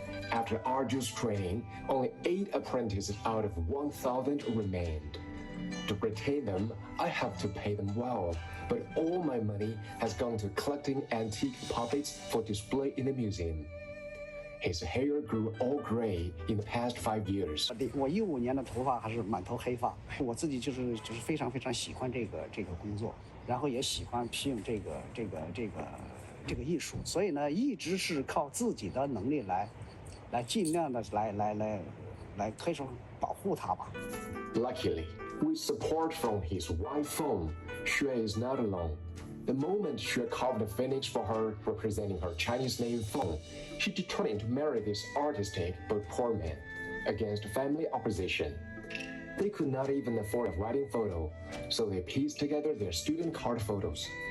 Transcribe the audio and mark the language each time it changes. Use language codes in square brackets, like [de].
[en] After arduous training, only 8 apprentices out of 1,000 remained. To retain them, I have to pay them well, but all my money has gone to collecting antique puppets for display in the museum. His hair grew all gray in the past 5 years. [zh] 我15年的头发还是满头黑发，我自己就是非常非常喜欢这个工作，然后也喜欢皮影这个艺术，所以呢，一直是靠自己的能力来尽量的来可以说保护它吧。 [en] Luckily, with support from his wife Feng, Xue is not alone. The moment Xue carved a phoenix for her, representing her Chinese name Feng, she determined to marry this artistic but poor man, against family opposition. They could not even afford a wedding photo, so they pieced together their student card photos.